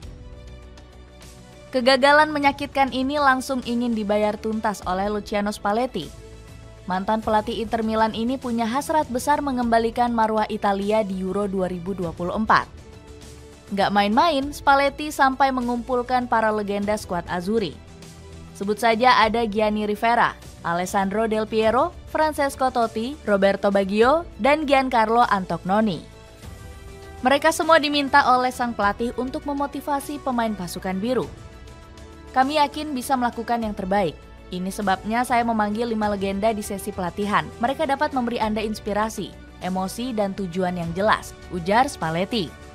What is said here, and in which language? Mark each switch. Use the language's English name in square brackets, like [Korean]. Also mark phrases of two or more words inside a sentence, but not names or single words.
[Indonesian] Kegagalan menyakitkan ini langsung ingin dibayar tuntas oleh Luciano Spalletti. Mantan pelatih Inter Milan ini punya hasrat besar mengembalikan marwah Italia di Euro 2024. Nggak main-main, Spalletti sampai mengumpulkan para legenda skuad Azzurri. Sebut saja ada Gianni Rivera, Alessandro Del Piero, Francesco Totti, Roberto Baggio, dan Giancarlo Antognoni. Mereka semua diminta oleh sang pelatih untuk memotivasi pemain pasukan biru. Kami yakin bisa melakukan yang terbaik. Ini sebabnya saya memanggil 5 legenda di sesi pelatihan. Mereka dapat memberi Anda inspirasi, emosi, dan tujuan yang jelas, ujar Spalletti.